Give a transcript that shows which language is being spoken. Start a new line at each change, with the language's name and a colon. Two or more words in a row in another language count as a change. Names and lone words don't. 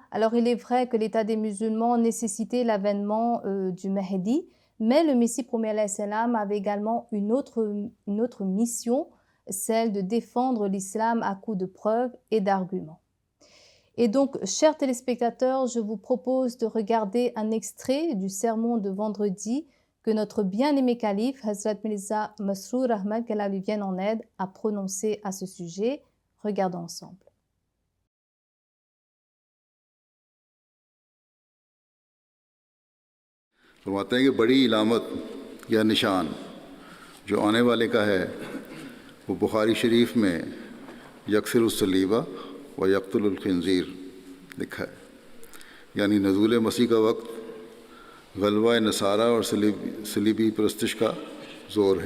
French: Alors il est vrai que l'état des musulmans nécessitait l'avènement du Mahdi, mais le Messie promis
Arabic: عليه السلام
French: avait également une autre mission, celle de défendre l'islam à coups de preuves et d'arguments. Et donc, chers téléspectateurs, je vous propose de regarder un extrait du sermon de vendredi que notre bien-aimé calife, Hazrat Mirza Masroor Ahmad, qu'Allah lui vienne en aide, a prononcé à ce sujet. Regardons ensemble.
Urdu: فرماتے ہیں کہ بڑی علامت یا نشان جو آنے والے کا ہے وہ بخاری شریف میں
Arabic: یکسر الصلیبہ و یقتل الخنزیر
Urdu: لکھا ہے، یعنی نزول مسیح کا وقت غلبہ نصارہ اور صلیبی پرستش کا زور ہے۔